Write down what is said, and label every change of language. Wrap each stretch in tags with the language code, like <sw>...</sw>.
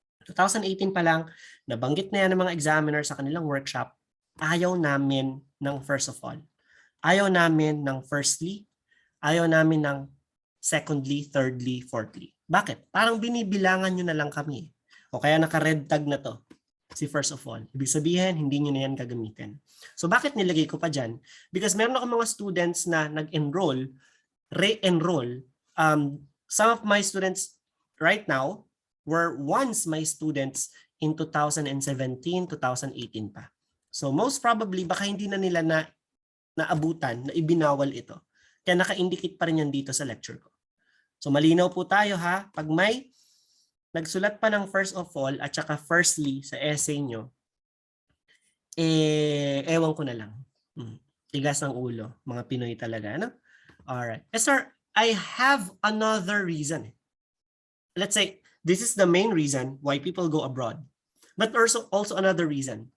<tl>2018 pa lang, nabanggit na yan ng mga examiner sa kanilang workshop,</tl> <en>ayaw namin ng first of all.</en> <tl>Ayaw namin ng firstly, ayaw namin ng secondly, thirdly, fourthly. Bakit? Parang binibilangan nyo na lang kami. O kaya naka-red tag na to, si first of all. Ibig sabihin, hindi nyo na yan gagamitin. So bakit nilagay ko pa dyan?</tl> <en>Because</en> <tl>meron ako mga students na nag-enroll, re-enroll.</tl> <en>Some of my students right now were once my students in 2017, 2018 pa.</en> <tl>So most probably, baka hindi na nila naabutan, na ibinawal ito. Kaya naka-indicate pa rin yan dito sa lecture ko. So malinaw po tayo ha, pag may nagsulat pa ng first of all at saka firstly sa essay nyo, ewan ko na lang. Tigas ng ulo, mga Pinoy talaga, ano?</tl> <en>Alright.</en> <tl>Sir,</tl> <en>I have another reason. Let's say this is the main reason why people go abroad. But also another reason.</en>